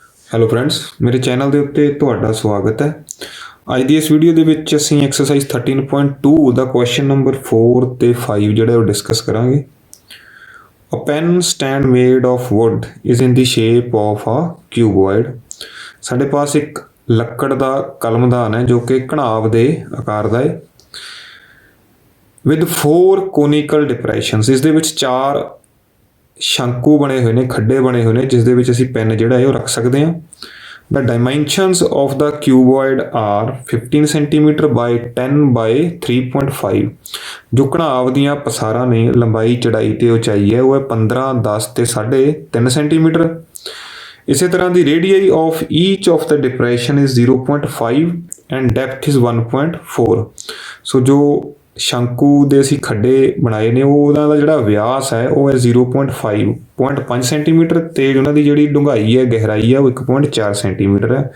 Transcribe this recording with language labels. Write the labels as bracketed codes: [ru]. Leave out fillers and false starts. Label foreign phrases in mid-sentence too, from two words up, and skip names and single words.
[en] Hello friends, [pa] ਮੇਰੇ ਚੈਨਲ ਦੇ ਉੱਤੇ ਤੁਹਾਡਾ ਸਵਾਗਤ ਹੈ। ਅੱਜ ਦੀ ਇਸ ਵੀਡੀਓ ਦੇ ਵਿੱਚ ਅਸੀਂ ਐਕਸਰਸਾਈਜ਼ 13.2 ਦਾ [en] question number [pa] 4 ਤੇ 5 ਜਿਹੜਾ ਉਹ ਡਿਸਕਸ ਕਰਾਂਗੇ। [en] A pen stand made of wood is in the shape of a cuboid। [pa] ਸਾਡੇ ਪਾਸ ਇੱਕ ਲੱਕੜ ਦਾ ਕਲਮਦਾਨ ਹੈ ਜੋ ਕਿ ਘਣਾਵ ਦੇ ਆਕਾਰ ਦਾ ਹੈ। [en] With 4 conical depressions, [pa] ਇਸ ਦੇ ਵਿੱਚ 4 ਸ਼ੰਕੂ ਬਣੇ ਹੋਏ ਨੇ, ਖੱਡੇ ਬਣੇ ਹੋਏ ਨੇ ਜਿਸ ਦੇ ਵਿੱਚ ਅਸੀਂ ਪੈਨ ਜਿਹੜਾ ਹੈ ਉਹ ਰੱਖ ਸਕਦੇ ਹਾਂ। [en] The dimensions of the cuboid are 15 cm by 10 by 3.5। [pa] ਜੋ ਘਣਾਵ ਦੀਆਂ ਪਸਾਰਾਂ ਨੇ, ਲੰਬਾਈ ਚੜਾਈ ਤੇ ਉਚਾਈ ਹੈ ਉਹ ਹੈ 15, 10 ਤੇ 3.5 ਸੈਂਟੀਮੀਟਰ। ਇਸੇ ਤਰ੍ਹਾਂ ਦੀ [en] radii of each of the depression is 0.5 and depth is 1.4. [pa] ਸੋ ਜੋ ਸ਼ੰਕੂ ਦੇ ਅਸੀਂ ਖੱਡੇ ਬਣਾਏ ਨੇ ਉਹਨਾਂ ਦਾ ਜਿਹੜਾ ਵਿਆਸ ਹੈ ਉਹ ਹੈ 0.5 ਸੈਂਟੀਮੀਟਰ ਤੇ ਉਹਨਾਂ ਦੀ ਜਿਹੜੀ ਡੂੰਘਾਈ ਹੈ, ਗਹਿਰਾਈ ਹੈ ਉਹ 1.4 ਸੈਂਟੀਮੀਟਰ ਹੈ।